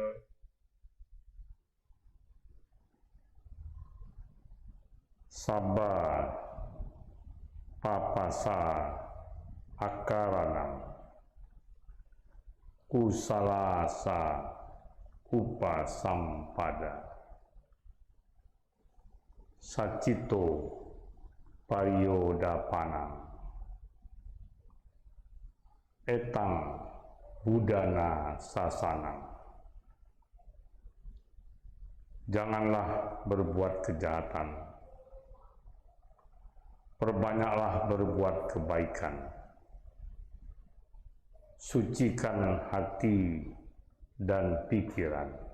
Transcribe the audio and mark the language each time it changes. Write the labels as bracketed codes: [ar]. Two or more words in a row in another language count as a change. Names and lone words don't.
[pi] Sabba papasa akaranam kusalasa upasampada sacito pariyodapanam etang budana sasanam. [id] Janganlah berbuat kejahatan, perbanyaklah berbuat kebaikan. Sucikan hati dan pikiran.